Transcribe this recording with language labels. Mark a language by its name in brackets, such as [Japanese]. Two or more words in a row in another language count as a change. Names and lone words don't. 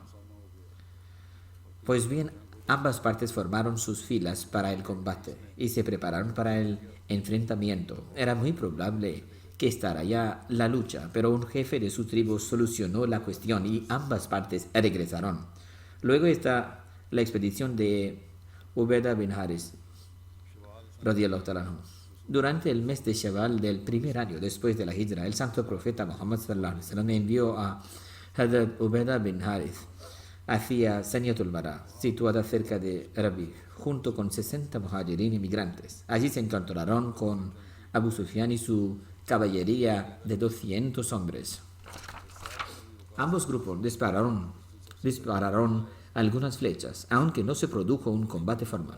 [Spanish] Pues bien, ambas partes formaron sus filas para el combate y se prepararon para el enfrentamiento. Era muy probable que estallara la lucha, pero un jefe de su tribu solucionó la cuestión y ambas partes regresaron. Luego está la expedición de Ubeda bin Haris [Arabic] radiyallahu ta'ala anhu. [Spanish] Durante el mes de Shawwal del primer año después de la Hijra, el santo profeta Muhammad [Arabic] sallallahu alaihi wasallam [Spanish] envió a Hazrat Ubeda bin Haris hacia Saniatul Mara, situada cerca de Rabigh, junto con 60 muhajirin inmigrantes. Allí se encontraron con Abu Sufyan y su caballería de 200 hombres. Ambos grupos dispararon algunas flechas, aunque no se produjo un combate formal.